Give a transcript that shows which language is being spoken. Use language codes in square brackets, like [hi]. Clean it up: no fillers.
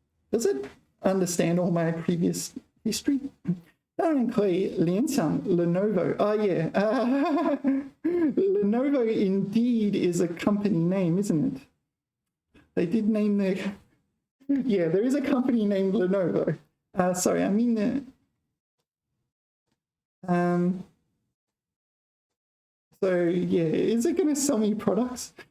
[en] Does it understand all my previous history? [zh] 当然可以联想 Lenovo. [en] Oh yeah, Lenovo indeed is a company name, isn't it? They did name their. Yeah, there is a company named Lenovo. Sorry, I mean So yeah, is it going to sell me products?